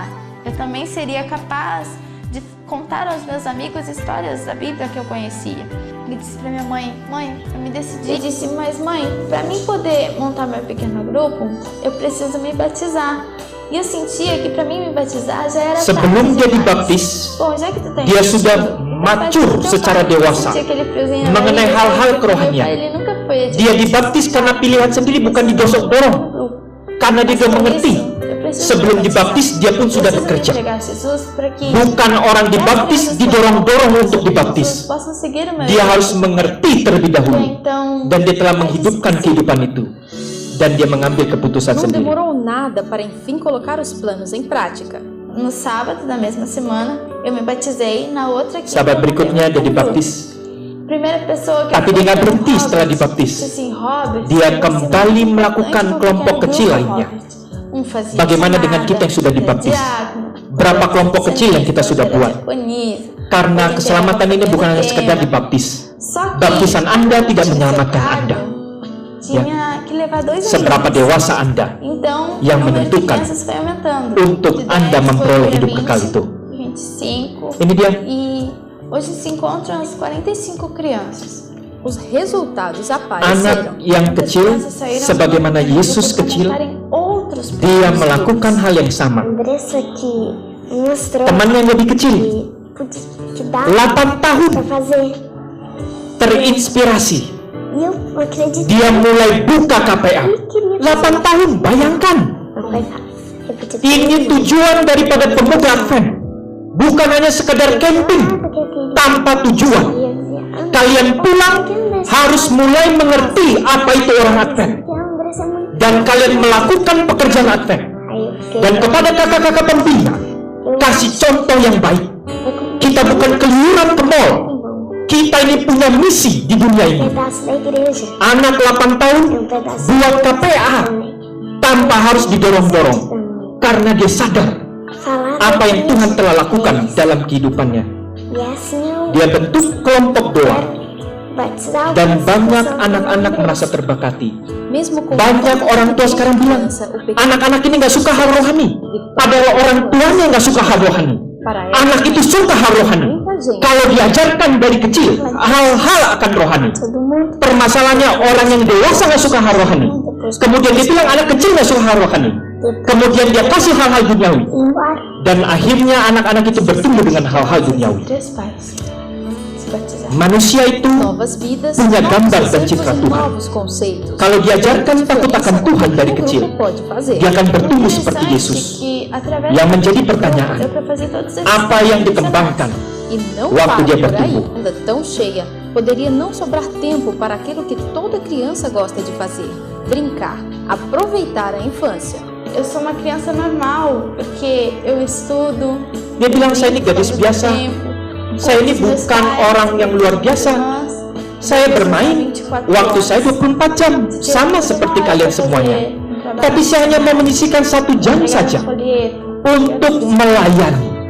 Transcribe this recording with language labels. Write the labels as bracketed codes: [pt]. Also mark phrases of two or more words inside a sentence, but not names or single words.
[pt] Eu também seria capaz de contar aos meus amigos histórias da Bíblia que eu conhecia. Ele disse para minha mãe, eu me decidi. Eu disse, mas mãe, para mim poder montar meu pequeno grupo, eu preciso me batizar. E eu sentia que para mim me batizar já era [id] Sebelum dia dibaptis, dia sudah mature secara dewasa mengenai hal-hal kerohanian. Dia dibaptis karena pilihan sendiri, bukan didosok-dorong. Karena dia sudah mengerti. Sebelum dibaptis, dia pun sudah bekerja. Bukan orang dibaptis didorong-dorong untuk dibaptis. Dia harus mengerti terlebih dahulu. Dan dia telah menghidupkan kehidupan itu. Dan dia mengambil keputusan [pt] Não [id] sendiri. [pt] demorou nada para enfim colocar os planos em prática. No sábado da mesma semana, eu me batizei. Na outra quinta, [id] Sahabat berikutnya dia dibaptis. [pt] Primeira pessoa que [id] Tapi dia nggak berhenti setelah dibaptis. Dia kembali melakukan kelompok kecil lainnya. Bagaimana dengan kita yang sudah dibaptis? Berapa kelompok kecil yang kita sudah buat? Karena keselamatan ini bukan hanya sekedar dibaptis. Baptisan Anda tidak menyelamatkan Anda. Seberapa dewasa Anda yang menentukan untuk Anda memperoleh hidup kekal itu. Ini dia. [pt] Hoje se encontram as 45 crianças. Os resultados [id] Anak [pt] apareceram. [id] yang kecil, sebagaimana Yesus kecil, dia melakukan hal yang sama. [pt] Andressa que mostrou [id] Temannya yang lebih kecil, [pt] que dá [id] 8 tahun, [pt] pra fazer. [id] terinspirasi. [pt] E eu acredito [id] Dia mulai buka KPA. 8 tahun, bayangkan. [pt] que foi fácil. Repetir [id] Ini tujuan daripada pemuda Advent. Bukan hanya sekedar camping tanpa tujuan. Kalian pulang harus mulai mengerti apa itu orang Advent. Dan kalian melakukan pekerjaan Advent. Dan kepada kakak-kakak pembina, kasih contoh yang baik. Kita bukan keluyuran ke mall. Kita ini punya misi di dunia ini. [pt] pedaço da igreja. [id] Anak 8 tahun [pt] Um pedaço [id] buat KPA tanpa harus didorong-dorong. Karena dia sadar [pt] falar [id] apa yang Tuhan telah lakukan dalam kehidupannya. [pt] E assim eu [id] Dia bentuk kelompok doa. [pt] batizar [id] Dan [pt] algumas [id] banyak [pt] pessoas [id] anak-anak [pt] na [id] merasa terberkati. [pt] Mesmo com [id] Banyak orang tua sekarang bilang, anak-anak ini gak suka hal rohani. Padahal orang tuanya gak suka hal rohani. [pt] para [id] Anak itu suka hal rohani. Kalau diajarkan dari kecil, hal-hal akan rohani. [pt] todo mundo. [id] Permasalahannya orang yang dewasa gak suka hal rohani. Kemudian dia bilang anak kecil gak suka hal rohani. Kemudian dia kasih hal-hal duniawi. [pt] Embora [id] Dan akhirnya anak-anak itu bertumbuh dengan hal-hal duniawi. [pt] Três pais se batizaram. [id] Manusia itu [pt] novas vidas, [id] punya gambar [pt] novos [id] dan [pt] exemplos [id] citra [pt] e [id] Tuhan. [pt] novos conceitos. [id] Kalau diajarkan takut akan Tuhan dari [pt] O [id] kecil, [pt] grupo pode fazer. [id] dia akan bertumbuh seperti Yesus. Yang menjadi pertanyaan, apa yang dikembangkan [pt] E não [id] waktu [pt] para [id] dia [pt] por aí, [id] bertumbuh? [pt] ainda tão cheia, poderia não sobrar tempo para aquilo que toda criança gosta de fazer: brincar, aproveitar a infância. Eu sou uma criança normal, porque eu estudo. [id] Dia bilang, saya ini gadis biasa. Saya ini bukan orang yang luar biasa. Saya bermain waktu saya 24 jam, sama seperti kalian semuanya. Tapi saya hanya mau menyisihkan 1 jam saja untuk melayani.